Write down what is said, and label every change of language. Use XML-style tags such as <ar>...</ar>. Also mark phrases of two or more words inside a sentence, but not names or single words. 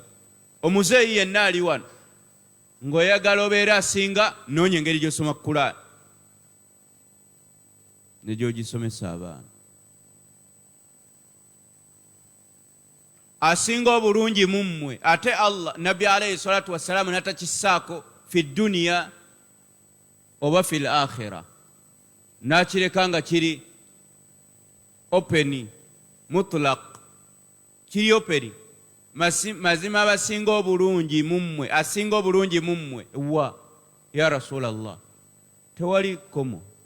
<lg>Omuzeeyi yenna ali wano ng'oyagala obeera asinga, noonya engeri gy'osoma Quran ne gy'ogisomesa abaana. Asinga obulungi mu mmwe, ate Allah nabbi</lg> <ar>عليه الصلاة والسلام</ar> <lg>n'atakisaako</lg> <ar>في الدنيا</ar> <lg>oba</lg> <ar>في الآخرة,</ar> <lg>n'akireka nga kiri openi mutlaq, kiri openi. Mazima abasinga obulungi mu mmwe, asinga obulungi mu mmwe</lg> <ar>ويا رسول الله,</ar> <lg>tewali komo.</lg>